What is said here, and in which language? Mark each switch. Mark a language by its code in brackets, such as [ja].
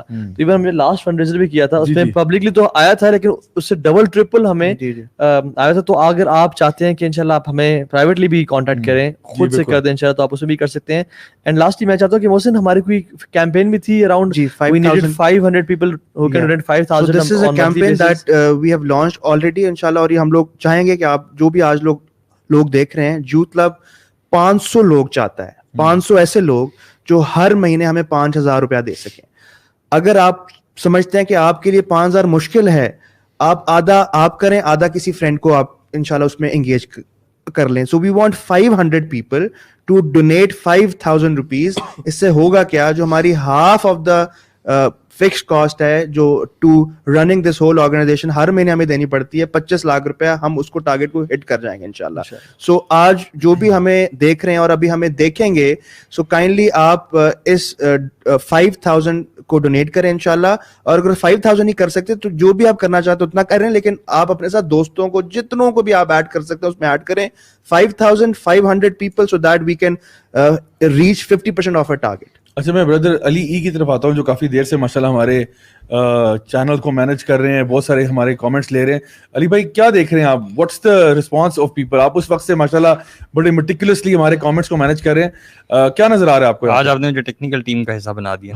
[ur] تو ایون ہم نے لاسٹ فنڈ ریزر بھی کیا تھا, اس میں پبلکلی تو آیا تھا لیکن اس سے ڈبل ٹرپل ہمیں آیا تھا. تو اگر آپ چاہتے ہیں کہ انشاءاللہ آپ ہمیں پرائیویٹلی بھی کانٹیکٹ کریں, خود سے کر دیں انشاءاللہ, تو آپ اسے بھی کر سکتے ہیں. اینڈ لاسٹلی میں چاہتا ہوں کہ محسن ہماری کوئی کیمپین بھی تھی around [en] we needed 500 people who can donate 5,000. So this is a campaign that we have launched already inshallah. [ur] اور یہ ہم لوگ چاہیں گے کہ آپ جو بھی آج لوگ دیکھ رہے ہیں, یوتھ کلب 500 لوگ چاہتا ہے, 500 ایسے لوگ جو ہر مہینے ہمیں 5,000 روپیہ دے سکیں. اگر آپ سمجھتے ہیں کہ آپ کے لیے 5,000 مشکل ہے, آپ آدھا آپ کریں, آدھا کسی فرینڈ کو آپ انشاءاللہ اس میں انگیج کر لیں. [en] So we want 500 people to donate 5,000 rupees. [ur] اس سے ہوگا کیا, جو ہماری half of the fix cost ہے جو [en] to running this whole organisation [ur] ہر مہینے ہمیں دینی پڑتی ہے 25 لاکھ روپیہ, ہم اس کو ٹارگیٹ کو ہٹ کر جائیں گے انشاءاللہ. سو آج جو بھی ہمیں دیکھ رہے ہیں اور ابھی ہمیں دیکھیں گے, سو کائنڈلی آپ اس 5,000 کو ڈونیٹ کریں انشاءاللہ. اور اگر 5,000 نہیں کر سکتے تو جو بھی آپ کرنا چاہتے اتنا کریں, لیکن آپ اپنے ساتھ دوستوں کو جتنوں کو بھی آپ ایڈ کر سکتے ہیں اس میں ایڈ کریں. [en] 5,500 people so that we can reach 50% of our target. [ur] اچھا میں بردر علی ای کی طرف آتا ہوں جو کافی دیر سے ماشاءاللہ ہمارے چینل کو مینج کر رہے ہیں, بہت سارے ہمارے کامنٹس لے رہے ہیں. علی بھائی کیا دیکھ رہے ہیں آپ, [en] What's the response of people? [ur] آپ اس وقت سے ماشاءاللہ بڑے میٹیکولسلی ہمارے کامنٹس کو مینج کر رہے ہیں, کیا نظر آ رہا ہے آپ کو؟ آج آپ نے جو ٹیکنیکل ٹیم کا حصہ بنا دیا.